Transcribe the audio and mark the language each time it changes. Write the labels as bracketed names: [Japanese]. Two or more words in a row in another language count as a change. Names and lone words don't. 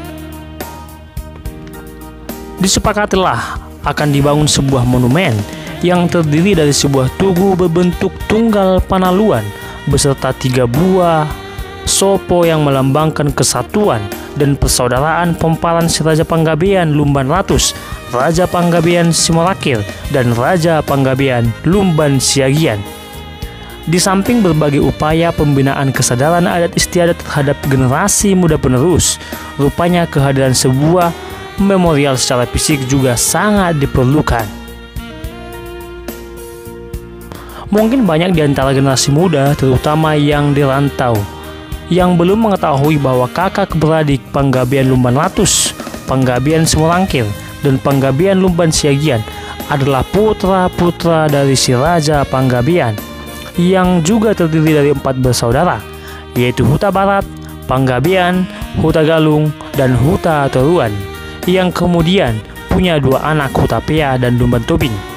[Indonesian] Disepakatilah akan dibangun sebuah monumen yang terdiri dari sebuah tugu berbentuk tunggal panaluan beserta 3 buah sopo yang melambangkan kesatuan dan persaudaraan pempalan si Raja Panggabean Lumban Ratus, Raja Panggabean Simorakir, dan Raja Panggabean Lumban Siagian. Di samping berbagai upaya pembinaan kesadaran adat istiadat terhadap generasi muda penerus, rupanya kehadiran sebuah memorial secara fisik juga sangat diperlukan. Mungkin banyak di antara generasi muda, terutama yang di rantau, yang belum mengetahui bahwa kakak beradik Panggabean Lumban Ratus, Panggabean Semorangkir, dan Panggabean Lumban Siagian adalah putra-putra dari si Raja Panggabean, yang juga terdiri dari 4 bersaudara, yaitu Huta Barat, Panggabean, Huta Galung, dan Huta Toruan, yang kemudian punya 2 anak, Huta Pea dan Lumban Tobing.